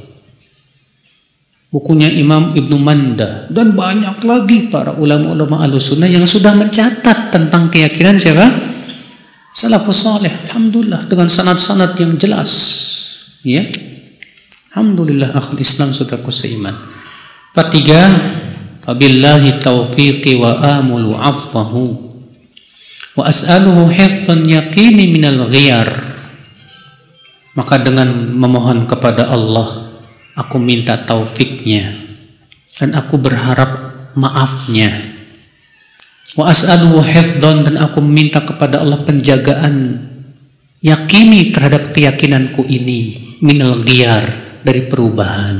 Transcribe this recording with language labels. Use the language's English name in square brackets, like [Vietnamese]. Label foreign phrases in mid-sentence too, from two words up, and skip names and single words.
[Indonesian] Bukunya Imam Ibnu Manda, dan banyak lagi para ulama-ulama Ahlussunnah yang sudah mencatat tentang keyakinan siapa? Salafus saleh. Alhamdulillah, dengan sanad-sanad yang jelas. Alhamdulillah, [Arabic] أخو الإسلام, [Indonesian] saudaraku seiman. 43. [Arabic] فبالله توفيقي وآمل عفوه وأسأله حفظا يقيني من الغير. [Indonesian] Maka dengan memohon kepada Allah, aku minta taufiknya, dan aku berharap maafnya. [Arabic] وأسأله حفظا, [Indonesian] dan aku minta kepada Allah penjagaan yakini terhadap keyakinanku ini, [Arabic] من الغير, [Indonesian] dari perubahan.